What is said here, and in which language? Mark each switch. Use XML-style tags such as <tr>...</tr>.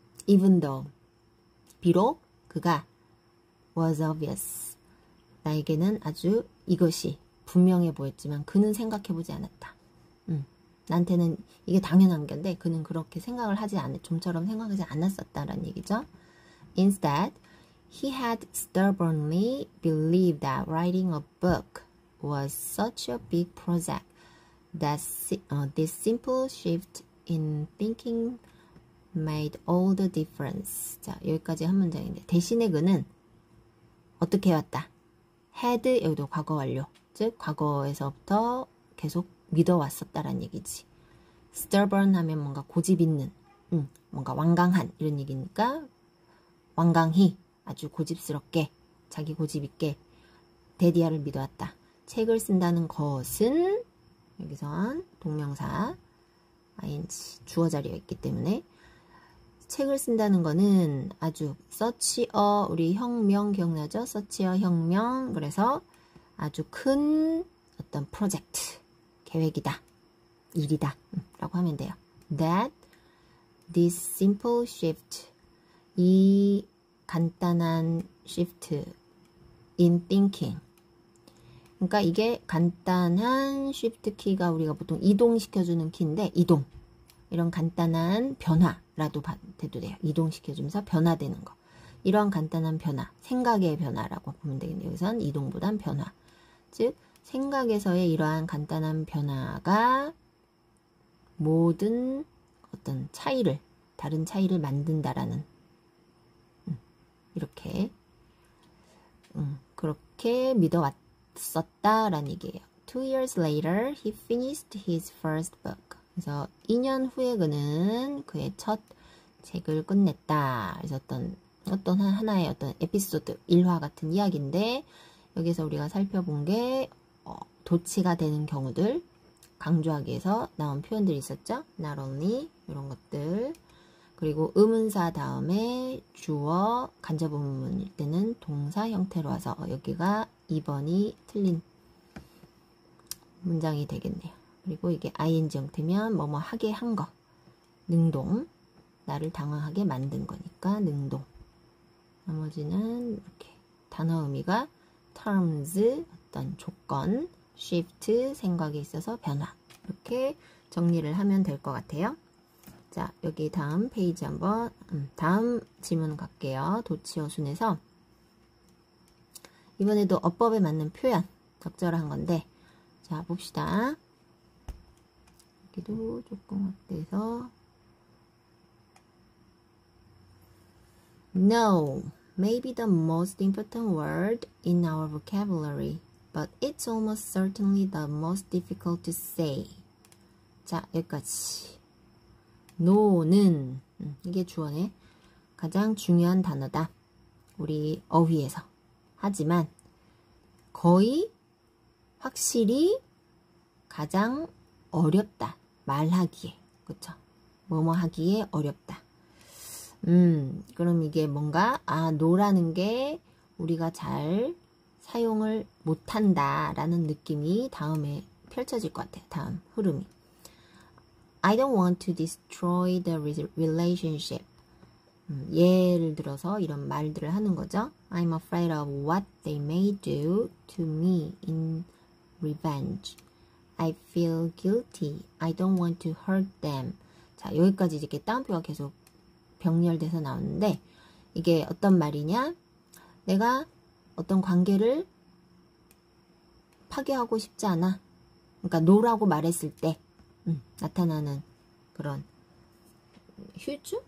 <en>Even though,</en> <ko>비록 그가</ko> <en>was obvious,</en> <ko>나에게는 아주 이것이 분명해 보였지만 그는 생각해보지 않았다. 나한테는 이게 당연한 건데 그는 그렇게 생각을 하지 좀처럼 생각하지 않았었다라는 얘기죠.</ko> <en>Instead, he had stubbornly believed that writing a book was such a big project that this simple shift in thinking made all the difference.</en> <ko>자, 여기까지 한 문장인데 대신에 그는 어떻게 해왔다? had, 여기도 과거 완료. 즉 과거에서부터 계속 믿어왔었다라는 얘기지. stubborn 하면 뭔가 고집 있는, 뭔가 완강한 이런 얘기니까 완강히 아주 고집스럽게 자기 고집 있게 데디아를 믿어왔다. 책을 쓴다는 것은 여기선 동명사 ing 주어 자리가 있기 때문에 책을 쓴다는 거는 아주 서치어, 우리 혁명 기억나죠? 서치어 혁명. 그래서 아주 큰 어떤 프로젝트, 계획이다, 일이다 라고 하면 돼요.</ko> <en>That this simple shift,</en> <ko>이 간단한</ko> <en>shift in thinking.</en> <ko>그러니까 이게 간단한 shift 키가 우리가 보통 이동시켜주는 키인데, 이동. 이런 간단한 변화라도 돼도 돼요. 이동시켜주면서 변화되는 거. 이런 간단한 변화, 생각의 변화라고 보면 되겠네요. 여기선 이동보단 변화. 즉, 생각에서의 이러한 간단한 변화가 모든 어떤 차이를, 다른 차이를 만든다라는, 이렇게, 그렇게 믿어왔었다라는 얘기예요.</ko> <en>2 years later, he finished his first book.</en> <ko>그래서 2년 후에 그는 그의 첫 책을 끝냈다. 그래서 어떤 하나의 어떤 에피소드, 일화 같은 이야기인데, 여기서 우리가 살펴본 게 도치가 되는 경우들, 강조하기 위해서 나온 표현들이 있었죠.</ko> <en>Not only,</en> <ko>이런 것들. 그리고 의문사 다음에 주어, 간접 의문일 때는 동사 형태로 와서 여기가 2번이 틀린 문장이 되겠네요. 그리고 이게 ing 형태면 뭐뭐 하게 한 거. 능동. 나를 당황하게 만든 거니까 능동. 나머지는 이렇게 단어 의미가 terms, 어떤 조건, shift, 생각에 있어서 변화. 이렇게 정리를 하면 될 것 같아요. 자, 여기 다음 페이지 한번, 다음 질문 갈게요. 도치어순에서 이번에도 어법에 맞는 표현, 적절한 건데, 자, 봅시다. 여기도 조금 어때서</ko> <en>No, maybe the most important word in our vocabulary, but it's almost certainly the most difficult to say.</en> <ko>자, 여기까지. No는 이게 주어네. 가장 중요한 단어다. 우리 어휘에서. 하지만 거의 확실히 가장 어렵다. 말하기에. 그쵸? 뭐뭐 하기에 어렵다. 그럼 이게 뭔가, no라는 게 우리가 잘 사용을 못한다 라는 느낌이 다음에 펼쳐질 것 같아요. 다음 흐름이.</ko> <en>I don't want to destroy the relationship.</en> <ko>예를 들어서 이런 말들을 하는 거죠.</ko> <en>I'm afraid of what they may do to me in revenge. I feel guilty. I don't want to hurt them.</en> <ko>자, 여기까지 이렇게 따옴표가 계속 병렬돼서 나오는데, 이게 어떤 말이냐? 내가 어떤 관계를 파괴하고 싶지 않아. 그러니까 no라고 말했을 때 나타나는 그런 휴즈?</ko>